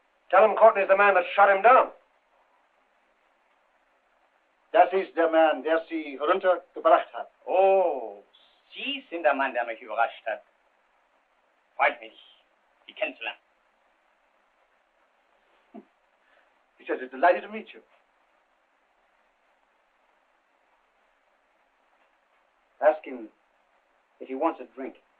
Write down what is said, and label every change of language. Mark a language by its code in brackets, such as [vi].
[en] Tell him Courtney's the man that shot him down. [de] Das ist der Mann, der Sie heruntergebracht hat. Oh, Sie sind der Mann, der mich überrascht hat. Freut mich, Sie kennenzulernen. [en] He says he's delighted to meet you. Ask him if he wants a drink.